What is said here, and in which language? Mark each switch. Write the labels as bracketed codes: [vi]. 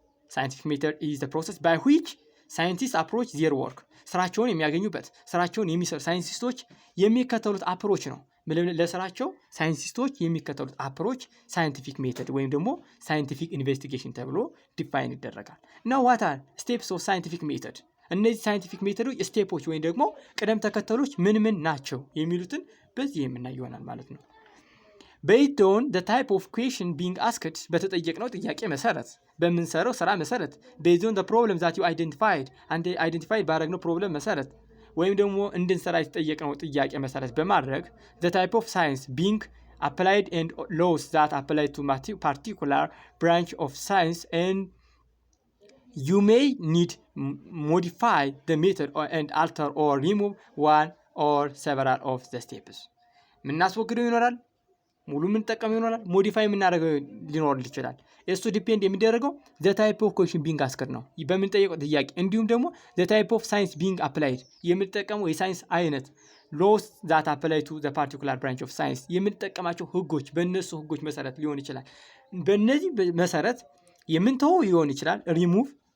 [en] Scientific method is the process by which scientists approach their work. [am] ስራቸውን የሚያገኙበት ስራቸውን የሚሰሩ ሳይንቲስቶች የሚከተሉት አፕሮች ነው። ለስራቸው ሳይንቲስቶች የሚከተሉት አፕሮች ሳይንቲፊክ ሜተድ ወይም ደግሞ ሳይንቲፊክ ኢንቨስቲጌሽን ተብሎ ዲፋይን ይደረጋል። [en] now what are steps of scientific method? [am] እነዚህ ሳይንቲፊክ ሜተዶች ስቴፖች ወይም ደግሞ ቅደም ተከተሎች ምን ናቸው የሚሉትን በዚህ የምናየው ይሆናል ማለት ነው። [en] based on the type of question being asked [am] በተጠየቅነው ጥያቄ መሰረት በምንሰራው ስራ መሰረት [en] based on the problem that you identified [am] ባደረግነው ፕሮብለም መሰረት ወይም ደግሞ እንድንሰራ የተጠየቅነው ጥያቄ መሰረት በማድረግ [en] the type of science being applied and laws that apply to particular branch of science, and you may need modify the method and alter or remove one or several of the steps. [am] ምናስወግደው ይኖራል፣ ሙሉ የምንጠቀም ይሆናል። ሞዲፋይ የምናደርገው ሊኖር ይችላል። እሱ ዲፔንድ የሚደረገው [en] ዘ ታይፕ ኦፍ ኩዌሽን ቢንግ አስክድ [am] ነው በምንጠየቀው ጥያቄ፣ እንዲሁም ደግሞ [en] ዘ ታይፕ ኦፍ ሳይንስ ቢንግ አፕላይድ [am] የምንጠቀመው የሳይንስ አይነት፣ [en] ሎስ ዛት አፕላይ ቱ ዘ ፓርቲኩላር ብራንች ኦፍ ሳይንስ [am] የምንጠቀማቸው ህጎች፣ በእነሱ ህጎች መሰረት ሊሆን ይችላል። በእነዚህ መሰረት የምንተወው ሊሆን ይችላል ሪሙቭ፣